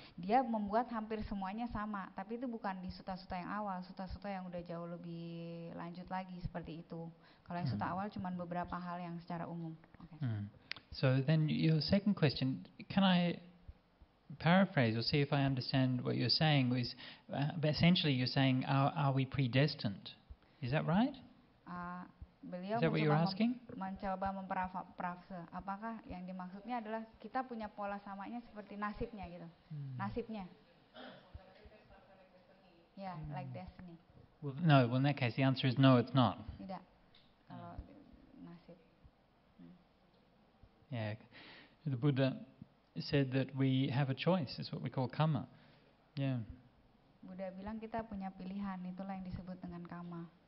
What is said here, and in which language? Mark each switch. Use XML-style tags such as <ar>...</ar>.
<id>Dia membuat hampir semuanya sama, tapi itu bukan di suta-suta yang awal. Suta-suta yang udah jauh lebih lanjut lagi seperti itu. Kalau yang suta awal cuma beberapa hal yang secara umum.</id> <en>Okay. So then your second question, can I paraphrase or see if I understand what you're saying? Was essentially you're saying, are we predestined? Is that right?</en> <id>Beliau</id> <en>Is that what you're asking?</en> <id>mencoba memprafse. Apakah yang dimaksudnya adalah kita punya pola samanya seperti nasibnya gitu. Nasibnya.</id> <en>Yeah, like destiny. Well, no. Well, in that case, the answer is no, it's not.</en> <id>Tidak. Kalau nasib.</id> <en>Yeah, the Buddha said that we have a choice. It's what we call karma. Yeah.</en> <id>Buddha bilang kita punya pilihan, itulah yang disebut dengan karma.</id>